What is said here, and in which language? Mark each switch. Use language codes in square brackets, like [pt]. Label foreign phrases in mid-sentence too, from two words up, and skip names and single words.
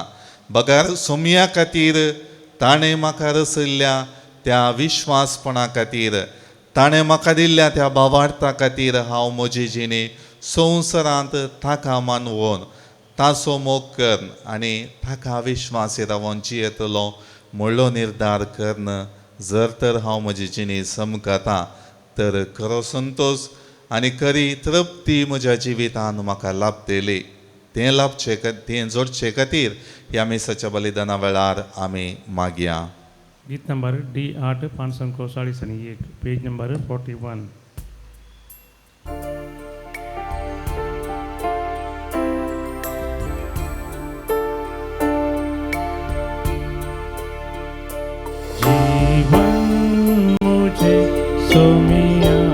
[kok] बगार सुमया खातीर ताणें म्हाका रचयल्ल्या त्या विश्वासपणा खातीर, ताणें म्हाका दिल्ल्या त्या भावार्था खातीर हांव म्हजी जिणी संवसारांत ताका मानवून ताचो मोग करन आनी ताका विश्वासी रावून जियेतलो म्हणलो निर्धार करन जर तर हांव म्हजी जिणी समकता तर खरो संतोष आनी खरी तृप्ती म्हज्या जिवितांत म्हाका लाभतली. तें जोडचे खातीर ह्या मिसाच्या बलिदाना वेळार आमी मागया. गीत नंबर D8 541 [en] page number [kok] 41. जीवन मुझे सोमिया